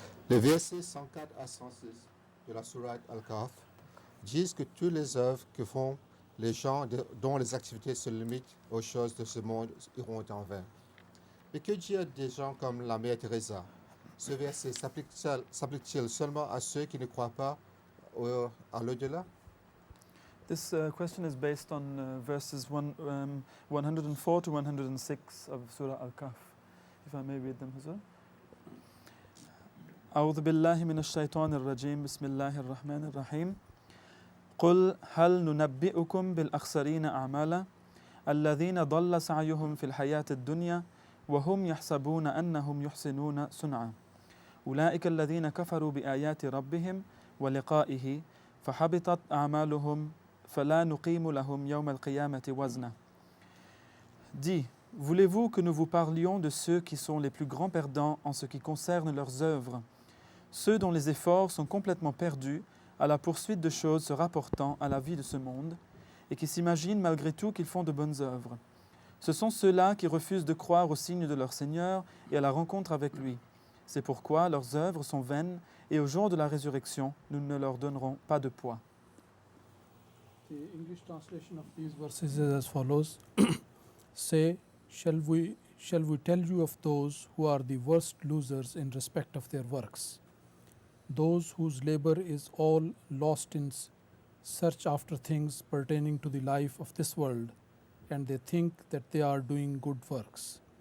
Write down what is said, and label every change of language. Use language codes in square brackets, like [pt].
[fr] Les versets 104 à 106 de la sourate Al-Kahf disent que toutes les œuvres que font les gens dont les activités se limitent aux choses de ce monde iront en vain. Mais que dire des gens comme la mère Teresa? Ce verset s'applique-t-il seulement à ceux qui ne croient pas à l'au-delà? [en] This question is based on verses 104 to 106 of Surah Al-Kahf. If I may read them, Hazur. [ar] أعوذ بالله من الشيطان الرجيم بسم الله الرحمن الرحيم قل هل ننبئكم بالأخسرين أعمالا الذين ضل سعيهم في الحياة الدنيا وهم يحسبون أنهم يحسنون صنعا أولئك الذين كفروا بآيات ربهم ولقائه فحبطت أعمالهم فلا نقيم لهم يوم القيامة وزنا. [fr] Dis, voulez-vous que nous vous parlions de ceux qui sont les plus grands perdants en ce qui concerne leurs œuvres, ceux dont les efforts sont complètement perdus à la poursuite de choses se rapportant à la vie de ce monde et qui s'imaginent malgré tout qu'ils font de bonnes œuvres. Ce sont ceux-là qui refusent de croire au signe de leur Seigneur et à la rencontre avec lui. C'est pourquoi leurs œuvres sont vaines et au jour de la résurrection, nous ne leur donnerons pas de poids. [en] The English translation of these verses is as follows. Say, shall we tell you of those who are the worst losers in respect of their works? Those whose labor is all lost in search after things pertaining to the life of this world, and they think that they are doing good works.